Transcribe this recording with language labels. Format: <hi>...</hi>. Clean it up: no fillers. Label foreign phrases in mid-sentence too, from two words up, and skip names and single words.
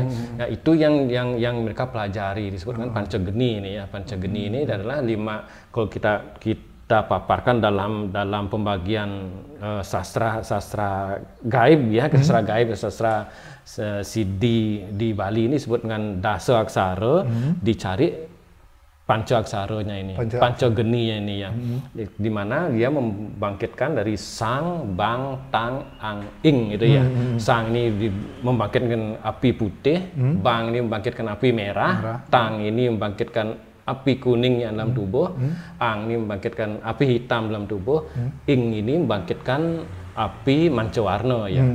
<id>Nah itu yang mereka pelajari disebut dengan pancogeni ini ya. Pancogeni ini adalah 5, kalau kita paparkan dalam pembagian sastra gaib ya, sastra gaib, sastra di Bali ini disebut dengan dasa aksara, dicari panca aksaranya ini, pancogeninya ini ya, di mana dia membangkitkan dari sang, bang, tang, ang, ing gitu ya. Sang ini membangkitkan api putih, bang ini membangkitkan api merah, tang ini membangkitkan api kuning yang dalam tubuh, ang ini membangkitkan api hitam dalam tubuh, ing ini membangkitkan api mancawarna ya.</id>